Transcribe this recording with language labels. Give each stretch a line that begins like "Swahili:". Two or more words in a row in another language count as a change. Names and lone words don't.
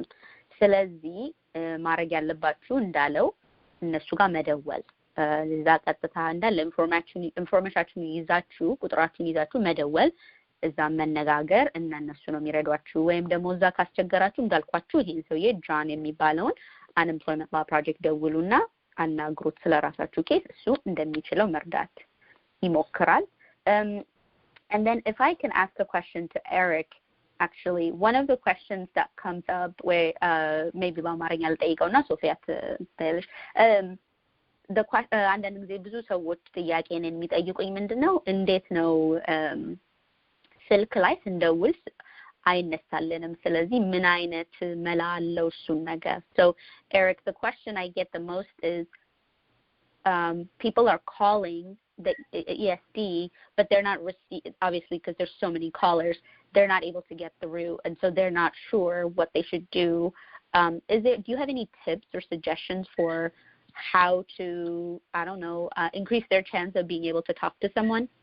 Amharic: ስለዚህ ማድረግ ያለባችሁ እንዳለው እነሱ ጋር መደወል እዛ ቀጥታ እንዳለ ኢንፎርሜሽናችሁን ይዛችሁ ቁጥራችሁን ይዛችሁ መደወል እዛ መነጋገር እነሱ ነው የሚረዷችሁ ወይም ደግሞ እዛ ካስቸገራችሁ እንዳልኳችሁ ይሄን ሰውዬ ጃን የሚባለውን
English: unemployment law project
Amharic: ደውሉና አናግሩት ስለራሳችሁ ኬስ እሱ እንደሚችለው መርዳት ይሞክራል
English: and then if I can ask a question to Eric actually one of the questions that comes up where maybe
Amharic: በአማርኛ ልጠይቀውና ሶፊያ ትጠይቅልሽ
English: the question
Amharic: አንዳንድ ጊዜ ብዙ ሰዎች ጥያቄን የሚጠይቁኝ ምንድነው እንዴት ነው ስልክ ላይ ስንደውል አይነሳልንም ስለዚህ ምን አይነት መላ አለው እሱን ነገር
English: so Eric the question I get the most is people are calling the ESD but they're not obviously because there's so many callers they're not able to get through and so they're not sure what they should do do you have any tips or suggestions for how to I don't know increase their chance of being able to talk to someone